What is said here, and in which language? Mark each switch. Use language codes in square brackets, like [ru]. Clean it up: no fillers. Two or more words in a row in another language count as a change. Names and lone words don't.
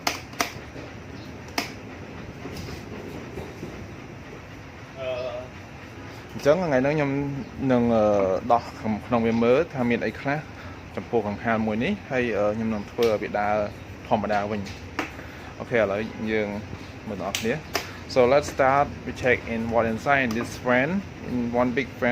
[km] អញ្ចឹងថ្ងៃនេះខ្ញុំនឹងដោះក្នុងវាមើលថាមានអីខ្លះចំពោះកង្ហារ មួយនេះហើយខ្ញុំនឹងធ្វើឲ្យវាដើរធម្មតាវិញ អូខេឥឡូវយើងមើលបងប្អូនគ្នា [en] So let's start we check in what inside this fan in one big fan